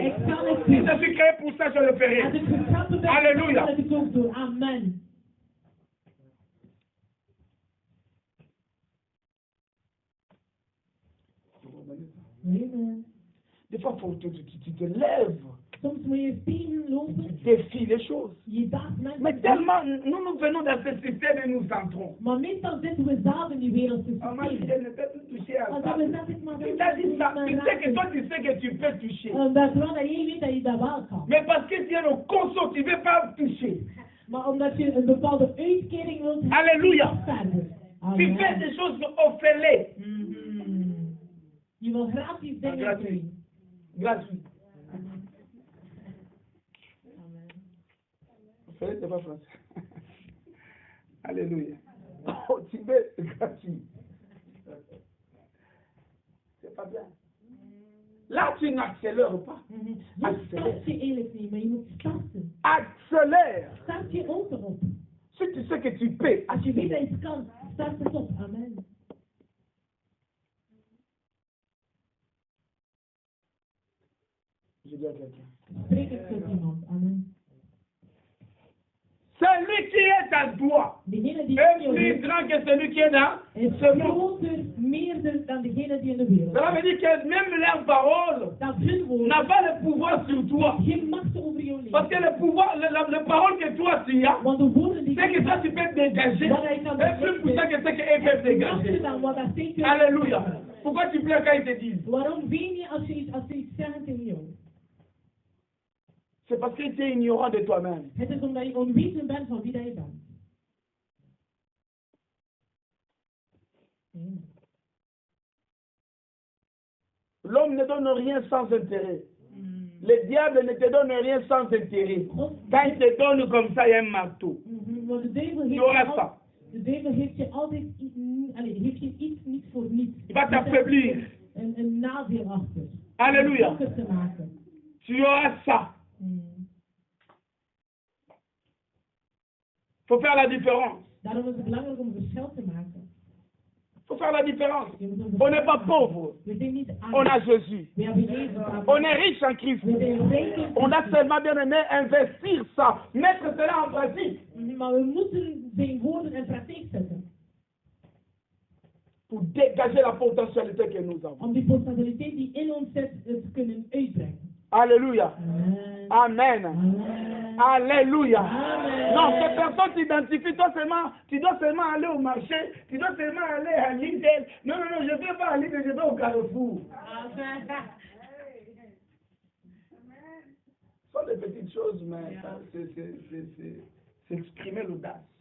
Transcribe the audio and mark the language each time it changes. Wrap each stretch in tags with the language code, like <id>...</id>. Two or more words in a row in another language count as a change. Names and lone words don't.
<nl>Ik zal het</nl> <fr>Si</fr> <nl>doen.</nl> <fr>je suis créé pour ça, je le</fr> <nl>Als</nl> <fr>ferai.</fr> <nl>ik geschapen ben, Halleluja. zal ik het ook doen. Amen. Amen.</nl> <fr>Des fois, tu te lèves.</fr> <nl>Soms moet je tegen</nl> <fr>Tu</fr> <nl>lopen.</nl> <fr>défies les choses.</fr> <nl>Je daagt mensen.</nl> <fr>Mais tellement, nous venons dans ce système et nous entrons.</fr> <nl>Maar meestal zitten we zelf in die wereldse</nl> <fr>Oh, moi, je</fr> <nl>systeem.</nl> <fr>ne peux plus toucher à</fr> <nl>Want</nl> <fr>ça.</fr> <nl>dat we zeggen, maar</nl> <fr>Tu t'as dit ça. Tu sais que toi, tu sais que tu peux toucher.</fr> <nl>omdat terwijl dat jij weet dat je dat wel kan.</nl> <fr>Mais parce que tu es le conso, tu ne veux pas toucher.</fr> <nl>Maar omdat je een bepaalde uitkering wilt hebben,</nl> <fr>Alléluia.</fr> <nl>verder.</nl> <fr>Tu fais Amen. des choses orphelées.</fr> <nl>Je wil gratis dingen</nl> <fr>Gratuit.</fr> <nl>doen.</nl> <fr>Gratuit. Orphelé, c'est pas français. Alléluia. Oh, tu veux gratuit. C'est pas bien. Là, tu n'accélères pas.</fr> <nl>Je start je eigenlijk niet, maar je moet starten.</nl> <fr>Accélère.</fr> <nl>Start je auto op.</nl> <fr>Si tu sais que tu peux,</fr> <nl>Als je weet dat</nl> <fr>accélère.</fr> <nl>je het kan, start het op. Amen.</nl> <fr>Je dis à quelqu'un.</fr> <nl>Spreek het tot iemand. Amen.</nl> <fr>Celui qui est à toi</fr> <nl>Degene die</nl> <fr>est</fr> <nl>in</nl> <fr>plus</fr> <nl>je</nl> <fr>grand que celui qui est dans</fr> <nl>is</nl> <fr>ce monde.</fr> <nl>groter, meerder dan degene die in de wereld</nl> <fr>Cela veut dire que même leur parole</fr> <nl>Dat hun woord</nl> <fr>n'a pas le pouvoir sur toi.</fr> <nl>geen macht over jouw</nl> <fr>Parce que</fr> <nl>leven.</nl> <fr>le pouvoir, le parole que toi tu as,</fr> <nl>Want de woorden die</nl> <fr>c'est que toi tu peux dégager, est plus puissant que ce qu'eux peuvent dégager.</fr> <nl>dan wat dat zeker.</nl> <fr>Alléluia. Pourquoi tu pleures quand ils te disent?</fr> <nl>Waarom ween je als ze iets zeggen tegen jou?</nl> <fr>C'est parce que tu es ignorant de toi-même.</fr> <nl>Het is omdat je onwetend bent van wie dat je bent.</nl> <fr>L'homme ne donne rien sans intérêt. Le diable ne te donne rien sans intérêt. Quand il te donne comme ça, il y a un marteau.</fr> <nl>Want de duivel</nl> <fr>Tu auras ça.</fr> <nl>de duivel heeft je altijd heeft je iets niet voor niets.</nl> <fr>Il va t'affaiblir.</fr> <nl>Een nadeel achter.</nl> <fr>Alléluia.</fr> <nl>Om het te maken.</nl> <fr>Tu auras ça. Il faut faire la différence.</fr> <nl>Daarom is het belangrijk om een verschil te maken.</nl> <fr>Il faut faire la différence. On n'est pas pauvre.</fr> <nl>We zijn niet</nl> <fr>On a</fr> <nl>arm.</nl> <fr>Jésus.</fr> <nl>We hebben Jezus.</nl> <fr>On est riche en Christ.</fr> <nl>We zijn rijk in</nl> <fr>On a</fr> <nl>Christus.</nl> <fr>seulement bien aimé investir ça, mettre cela en pratique</fr> <nl>Maar we moeten zijn woorden in praktijk zetten.</nl> <fr>pour dégager la potentialité que nous avons.</fr> <nl>Om die potentialiteit die in ons zit te kunnen uitbrengen.</nl> <fr>Alléluia. Amen. Alléluia. Amen. Non, ces personnes t'identifient, tu dois seulement aller au marché, tu dois seulement aller à Lidl. Non, je ne vais pas à Lidl, je vais au Carrefour. Ce sont des petites choses, mais c'est exprimer l'audace.</fr>